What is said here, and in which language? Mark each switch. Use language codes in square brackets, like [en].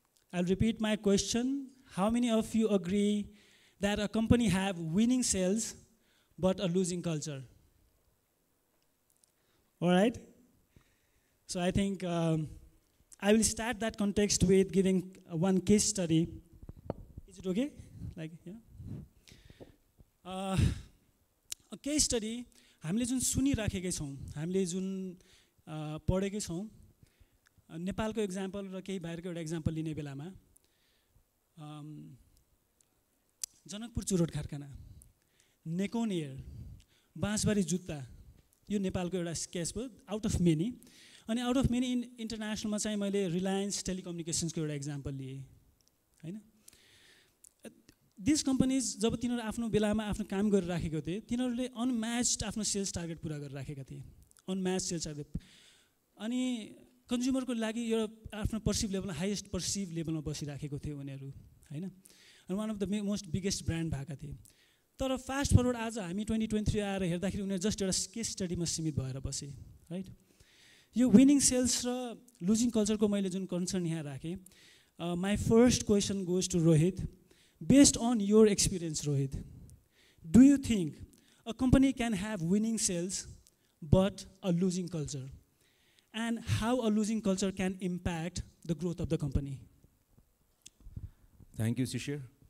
[en] I'll repeat my question. How many of you agree that a company have winning sales but a losing culture? All right? So I think I will start that context with giving one case study. Is it okay? Like, yeah? A case study, [ne] हामीले जुन सुनिराखेकै छौँ, हामीले जुन पढेकै छौँ, नेपालको example र केही बाहिरको एउटा एक्जाम्पल लिने बेलामा जनकपुर चुरोट कारखाना, नेकोन एयर, बाँसबारी जुत्ता, यो नेपालको एउटा केस भयो आउट अफ मेनी. अनि आउट अफ मेनी इन्टरनेसनलमा चाहिँ मैले रिलायन्स टेलिकम्युनिकेसन्सको एउटा एक्जाम्पल लिएँ हैन. दिस कम्पनीज जब तिनीहरू आफ्नो बेलामा आफ्नो काम गरिराखेको थिए, तिनीहरूले अनम्याच्ड आफ्नो सेल्स टार्गेट पुरा गरिराखेका थिए, अनम्याच्ड सेल्स टार्गेट. अनि कन्ज्युमरको लागि यो आफ्नो पर्सिभ लेभलमा हाइएस्ट पर्सिभ लेभलमा बसिराखेको थियो उनीहरू हैन. अनि [en] one of the most biggest brand [ne] भएका थिए. तर फास्ट फरवर्ड आज हामी 2023 आएर हेर्दाखेरि उनीहरू जस्ट एउटा केस स्टडीमा सीमित भएर बसे, राइट. यो विनिङ सेल्स र लुजिङ कल्चरको मैले जुन कन्सर्न यहाँ राखेँ, [en] My first question goes to Rohit. Based on your experience, Rohit, do you think a company can have winning sales but a losing culture? And how a losing culture can impact the growth of the company? Thank you, Shishir.